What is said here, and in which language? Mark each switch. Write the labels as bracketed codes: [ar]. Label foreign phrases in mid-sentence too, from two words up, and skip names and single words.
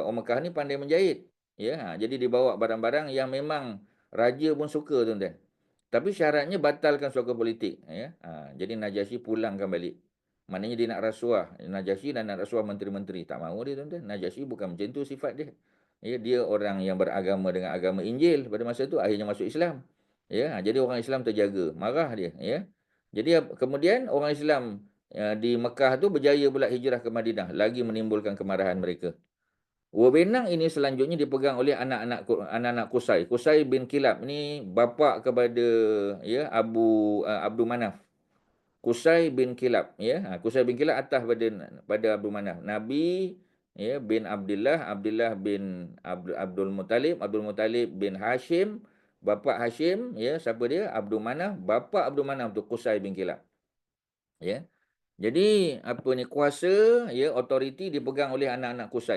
[ms] Orang Mekah ni pandai menjahit. Ya, jadi dibawa barang-barang yang memang raja pun suka, tuan-tuan. Tapi syaratnya batalkan suaka politik ya. Jadi Najasyi pulangkan balik. Maknanya dia nak rasuah. Najasyi dan nak rasuah menteri-menteri. Tak mahu dia, tuan-tuan. Najasyi bukan macam tu sifat dia. Ya, dia orang yang beragama dengan agama Injil pada masa itu, akhirnya masuk Islam. Ya, jadi orang Islam terjaga, marah dia, ya. Jadi kemudian orang Islam di Mekah tu berjaya pula hijrah ke Madinah, lagi menimbulkan kemarahan mereka. [id] Wewenang ini selanjutnya dipegang oleh anak-anak Qusay. [ms] Qusay bin Kilab ni bapa kepada ya Abdul Manaf. Qusay bin Kilab ya. Qusay bin Kilab atas pada Abdul Manaf. Nabi ya bin Abdullah, Abdullah bin Abdul Muttalib, Abdul Muttalib bin Hashim, bapa Hashim ya, siapa dia? Abdul Manaf, bapa Abdul Manaf tu Qusay bin Kilab. Ya. Jadi apa ni, kuasa ya, autoriti dipegang oleh anak-anak Qusay.